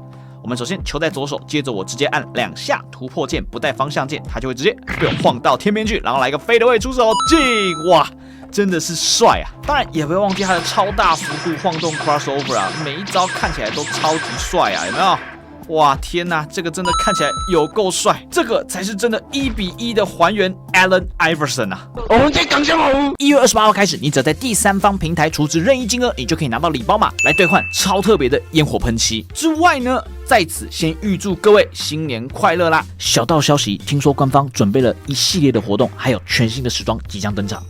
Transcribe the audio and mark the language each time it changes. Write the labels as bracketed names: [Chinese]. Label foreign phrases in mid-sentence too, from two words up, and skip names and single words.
[Chinese] 我們首先球在左手，接着我直接按2下突破键，不帶方向键，它就會直接被我晃到天邊去，然後來個 fadeaway 出手進，哇，真的是帥啊！當然也不要忘記它的超大幅度晃動 crossover 啊，每一招看起來都超級帥啊，有沒有？哇，天哪，這個真的看起來有夠帥，這個才是真的1比1的還原 Allen Iverson 啊！我們在港香紅1月28號開始，你只要在第三方平台儲值任意金額，你就可以拿到禮包碼來兌換超特別的煙火噴漆。之外呢，在此先預祝各位新年快樂啦！小道消息，聽說官方準備了一系列的活動，還有全新的時裝即將登場。